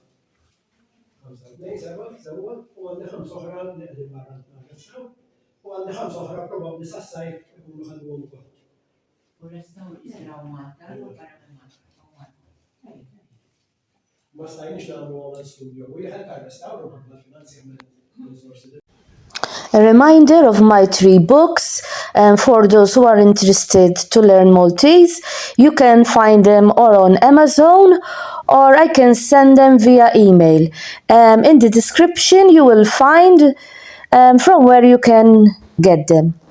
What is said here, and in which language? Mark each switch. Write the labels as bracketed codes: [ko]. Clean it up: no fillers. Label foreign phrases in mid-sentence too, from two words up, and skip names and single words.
[mt] sewa u għandi 5 oħra li qegħdin barra nagħmel u għandi 5 oħra probabbli sas-sajf ikunu ħadmuhom ukoll. Ma stajniex nagħmlu għal studio u jieħed għal-restawru bħal finanzjament risorsi. [en] A reminder of my 3 books, for those who are interested to learn Maltese. You can find them or on Amazon or I can send them via email. In the description, you will find from where you can get them.